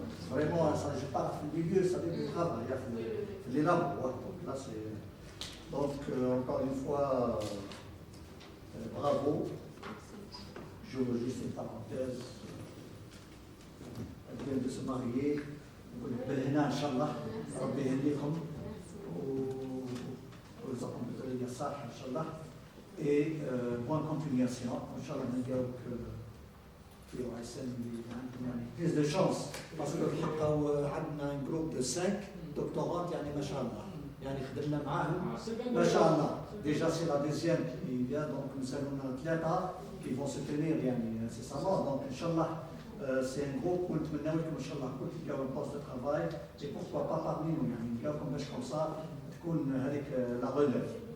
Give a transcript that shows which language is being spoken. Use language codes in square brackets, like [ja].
[fr] Vraiment, ça je parle du milieu, ça vient du travail, les labos. Donc là c'est donc, encore une fois, bravo. J'ouvre juste une parenthèse. Elle vient de se marier. [ar] بالهنا إن شاء الله ربي يهنيكم ويرزقكم بذرية صالحة إن شاء الله. [fr] Et bonne continuation. [ar] إن شاء الله نلقاوك في وعسان اللي عندكم يعني plus de chance. [fr] Parce que حقا عندنا un groupe de 5 doctorantes يعني ما شاء الله. [ar] يعني خدمنا معاهم ما شاء الله. [fr] Déjà c'est la deuxième qui vient donc nous avons 3 qui vont se tenir يعني incessamment donc Inch'Allah c'est un groupe où nous نتمنوا إن شاء الله كل تلقاو un poste de travail et pourquoi pas parmi nous يعني نلقاوكم باش comme ça تكون هذيك la relève.